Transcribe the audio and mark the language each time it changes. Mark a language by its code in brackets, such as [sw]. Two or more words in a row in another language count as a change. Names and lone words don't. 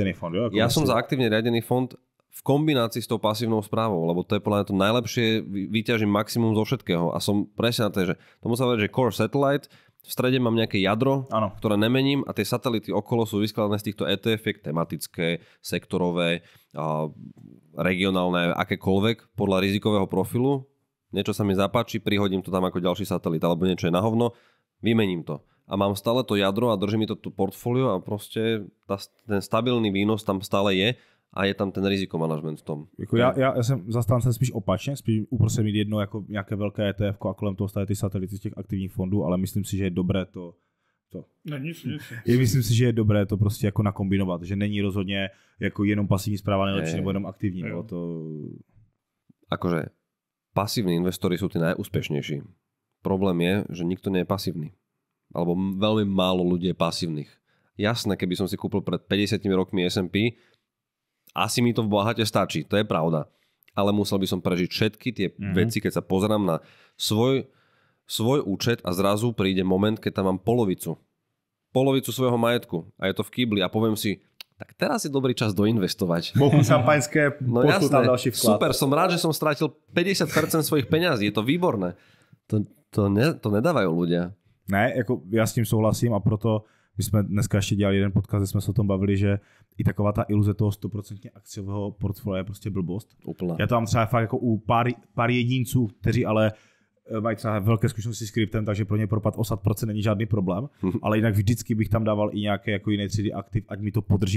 [sk] Ja som za aktívne riadený fond. v kombinácii s tou pasívnou správou, lebo to je podľa mňa to najlepšie, vyťažím maximum zo všetkého a som presne na to, že tomu sa hovorí, že [en] core satellite, [sk] v strede mám nejaké jadro, ktoré nemením a tie satelity okolo sú vyskladané z týchto ETF-iek, tematické, sektorové, regionálne, akékoľvek, podľa rizikového profilu. Niečo sa mi zapáči, prihodím to tam ako ďalší satelit, alebo niečo je na hovno, vymením to. A mám stále to jadro a drží mi to portfólio a proste ten stabilný výnos tam stále je a je tam ten rizikomanagement v tom. [cs] Jako já jsem zastáncem spíš opačně, spíš uprostřed mít jedno jako nějaké velké ETF a kolem toho staví ty satelity z těch aktivních fondů, ale myslím si, že je dobré to. Ne, nic. Myslím si, že je dobré to prostě jako nakombinovat, že není rozhodně jako jenom pasivní správa nejlepší nebo jenom aktivní. No, to... [sk] Akože pasívni investori sú tí najúspešnejší. Problém je, že nikto nie je pasívny. Alebo veľmi málo ľudí je pasívnych. Jasné, keby som si kúpil pred 50 rokmi S&P, asi mi to v bohate stačí, to je pravda. Ale musel by som prežiť všetky tie veci, keď sa pozerám na svoj účet a zrazu príde moment, keď tam mám polovicu svojho majetku a je to v kýbli a poviem si, tak teraz je dobrý čas doinvestovať. Bohu šampaňské, no jasné, ďalší vklad. Super, som rád, že som strátil 50% svojich peňazí, je to výborné. To nedávajú ľudia. [cs] Ne, jako já s tím souhlasím a proto my jsme dneska ještě dělali jeden podcast, kde jsme se o tom bavili, že i taková ta iluze toho 100% akciového portfolia je prostě blbost. Úplná. Já to mám třeba fakt jako u pár jedinců, kteří ale mají třeba velké zkušenosti s kryptem, takže pro ně propad o 100% není žádný problém, ale jinak vždycky bych tam dával i nějaké jako jiné třídy aktiv, ať mi to podrží.